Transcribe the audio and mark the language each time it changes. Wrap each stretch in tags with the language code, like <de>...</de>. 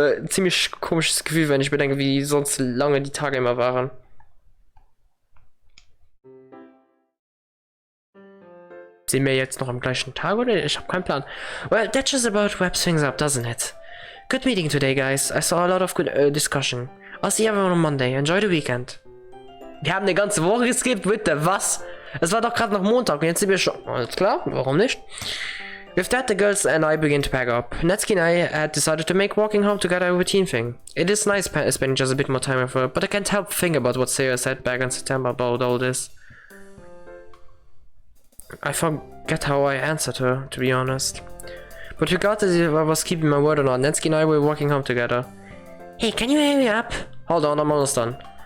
<de>Ziemlich komisches Gefühl, wenn ich bedenke, wie sonst lange die Tage immer waren. Sind wir jetzt noch am gleichen Tag oder? Ich habe keinen Plan.</de> <en>Well, that just about wraps things up, doesn't it? Good meeting today, guys. I saw a lot of good discussion. I'll see everyone on Monday. Enjoy the weekend.</en> <de>Wir haben eine ganze Woche geskippt, bitte, was? Es war doch gerade noch Montag und jetzt sind wir schon... Alles klar, warum nicht?</de> <en>With that, the girls and I begin to pack up. Natsuki and I had decided to make walking home together a routine thing. It is nice spending just a bit more time with her, but I can't help think about what Sarah said back in September about all this. I forget how I answered her, to be honest. But regardless if I was keeping my word or not, Natsuki and I were walking home together. Hey, can you hurry up? Hold on, I'm almost done.</en>